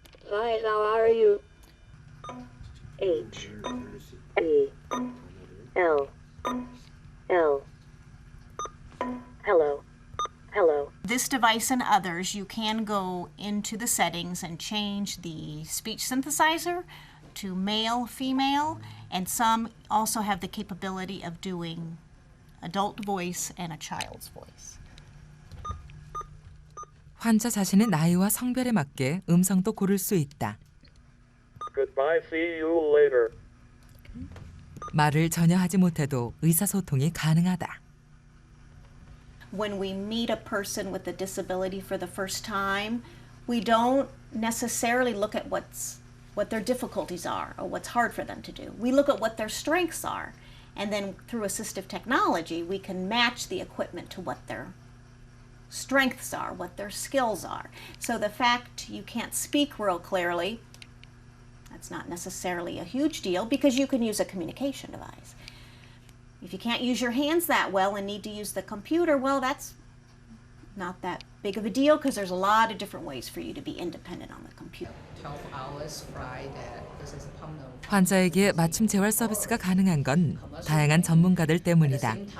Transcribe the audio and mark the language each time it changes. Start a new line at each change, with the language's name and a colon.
English: Hi, how are you? H E L L. Hello. Hello. This device and others, you can go into the settings and change the speech synthesizer to male, female, and some also have the capability of doing adult voice and a child's voice.
Korean: 환자 자신의 나이와 성별에 맞게 음성도 고를 수 있다.
English: Goodbye, see you later.
Korean: 말을 전혀 하지 못해도 의사소통이 가능하다.
English: When we meet a person with a disability for the first time, we don't necessarily look at what their difficulties are or what's hard for them to do. We look at what their strengths are, and then through assistive technology, we can match the equipment to what their strengths are, what their skills are. So the fact you can't speak real clearly, that's not necessarily a huge deal because you can use a communication device. If you can't use your hands that well and need to use the computer, well, that's not that big of a deal because there's a lot of different ways for you to be independent on the computer. 12 hours flight that this is a permanent.
Korean: 환자에게 맞춤 재활 서비스가 가능한 건 다양한 전문가들 때문이다.